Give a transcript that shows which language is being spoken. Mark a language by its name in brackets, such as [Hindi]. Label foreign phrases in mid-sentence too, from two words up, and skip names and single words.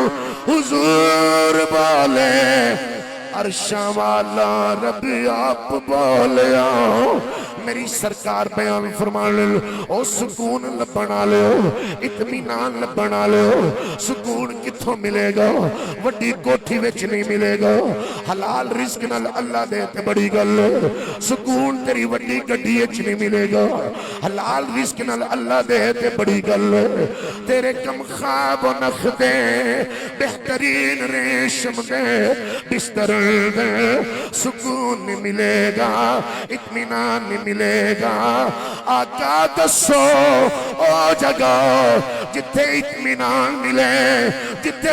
[Punjabi] حضور بولے عرشاں والا رب آپ بولیا میری سرکار بیان فرمانے او سکون لبنا لے اطمینان لبنا لے سکون کتھوں ملے گا وڈی کوٹھی وچ نہیں ملے گا حلال رزق نال اللہ دے تے بڑی گل سکون تیری وڈی گڈی وچ نہیں ملے گا حلال رزق نال اللہ دے تے بڑی گل تیرے کم خواب و نخ دے بہترین ریشم دے بستر دے سکون نہیں ملے گا اطمینان نہیں ملے گا آقا دسو او جگہ جتے اطمینان ملے جتے